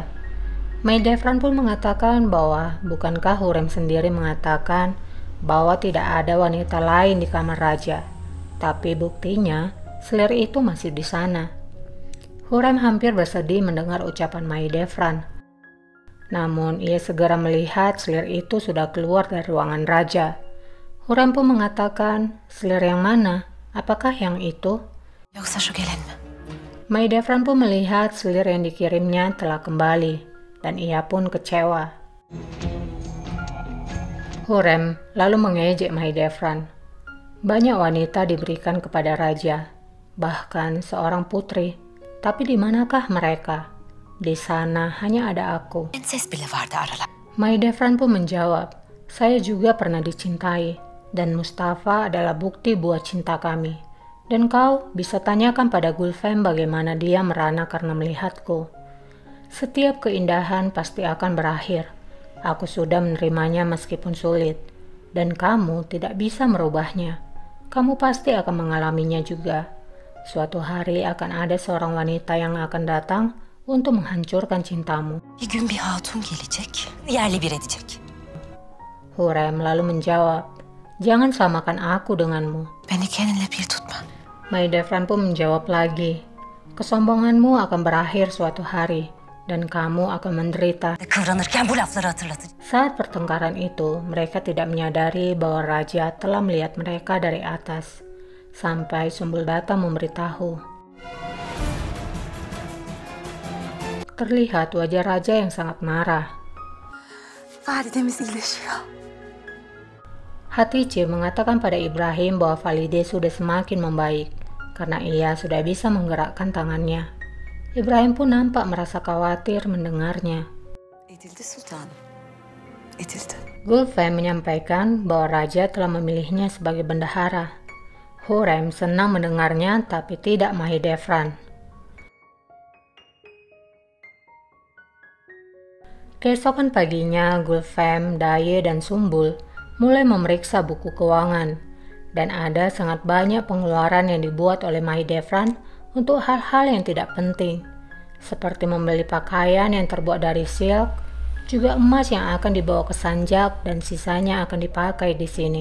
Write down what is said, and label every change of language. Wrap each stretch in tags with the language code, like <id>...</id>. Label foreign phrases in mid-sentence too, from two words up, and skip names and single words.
<id>Mahidevran pun mengatakan bahwa bukankah Hurrem sendiri mengatakan bahwa tidak ada wanita lain di kamar raja, tapi buktinya selir itu masih di sana. Hurrem hampir bersedih mendengar ucapan Mahidevran. Namun ia segera melihat selir itu sudah keluar dari ruangan raja. Hurrem pun mengatakan, selir yang mana? Apakah yang itu?</id> <tr>Yoksa şu gelen mi?</tr> <id>Mahidevran pun melihat selir yang dikirimnya telah kembali. dan ia pun kecewa. Hurrem lalu mengejek Mahidevran. Banyak wanita diberikan kepada raja, bahkan seorang putri. Tapi di manakah mereka? Di sana hanya ada aku.</id> <tr>Prenses bile vardı aralar.</tr> <id>Mahidevran pun menjawab, saya juga pernah dicintai, dan Mustafa adalah bukti buat cinta kami. Dan kau bisa tanyakan pada Gulfem bagaimana dia merana karena melihatku. Setiap keindahan pasti akan berakhir. Aku sudah menerimanya meskipun sulit, dan kamu tidak bisa merubahnya. Kamu pasti akan mengalaminya juga. Suatu hari akan ada seorang wanita yang akan datang untuk menghancurkan cintamu.</id> <tr>Bir gün bir hatun gelecek, yerli bir edecek.</tr> <id>Hurrem lalu menjawab, jangan samakan aku denganmu.</id> <tr>Beni kendinle bir tutma.</tr> <id>Mahidevran pun menjawab lagi, kesombonganmu akan berakhir suatu hari, dan kamu akan menderita.</id> <tr>Kıvranırken bu lafları hatırlatır.</tr> <id>Saat pertengkaran itu, mereka tidak menyadari bahwa raja telah melihat mereka dari atas, sampai Sumbul datang memberitahu. Terlihat wajah raja yang sangat marah.</id> <tr>Validemiz iyileşiyor.</tr> <id>Hatice mengatakan pada Ibrahim bahwa Valide sudah semakin membaik, karena ia sudah bisa menggerakkan tangannya. Ibrahim pun nampak merasa khawatir mendengarnya.</id> <tr>Edildi sultanım. Edildi.</tr> <id>Gulfem menyampaikan bahwa raja telah memilihnya sebagai bendahara. Hurrem senang mendengarnya tapi tidak Mahidevran. Keesokan paginya, Gulfem, Daye, dan Sumbul mulai memeriksa buku keuangan, dan ada sangat banyak pengeluaran yang dibuat oleh Mahidevran untuk hal-hal yang tidak penting, seperti membeli pakaian yang terbuat dari silk, juga emas yang akan dibawa ke Sanjak dan sisanya akan dipakai di sini.</id>